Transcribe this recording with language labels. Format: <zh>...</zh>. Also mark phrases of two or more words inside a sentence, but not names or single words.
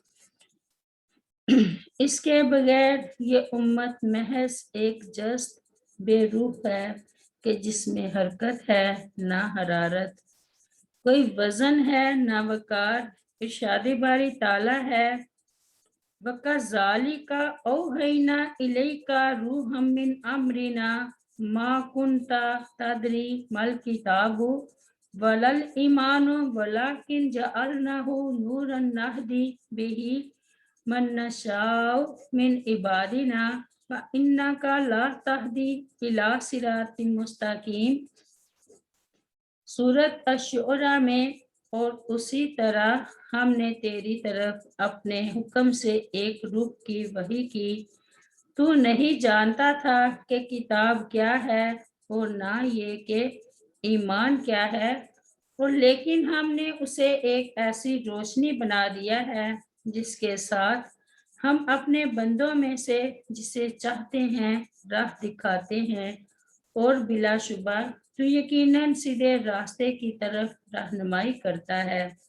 <ur>اس کے بغیر یہ امت محض ایک جسد بے روح ہے کہ جس میں حرکت ہے نہ حرارت، کوئی وزن ہے نہ وقار. ارشاد باری تعالیٰ ہے,</ur> <ar>وَكَذَٰلِكَ أَوْحَيْنَا إِلَيْكَ رُوحًا مِّنْ أَمْرِنَا مَا كُنتَ تَدْرِي مَا الْكِتَابُ وَلَا الْإِيمَانُ وَلَٰكِن جَعَلْنَاهُ نُورًا نَّهْدِي بِهِ مَن نَّشَاءُ مِنْ عِبَادِنَا وَإِنَّكَ لَتَهْدِي إِلَىٰ صِرَاطٍ مُّسْتَقِيمٍ.</ar> <ur>سورۃ الشعراء میں، اور اسی طرح ہم نے تیری طرف اپنے حکم سے ایک روح کی وحی کی. تو نہیں جانتا تھا کہ کتاب کیا ہے اور نہ یہ کہ ایمان کیا ہے، اور لیکن ہم نے اسے ایک ایسی روشنی بنا دیا ہے جس کے ساتھ ہم اپنے بندوں میں سے جسے چاہتے ہیں راہ دکھاتے ہیں، اور بلاشبہ تو یقیناً سیدھے راستے کی طرف رہنمائی کرتا ہے.</ur>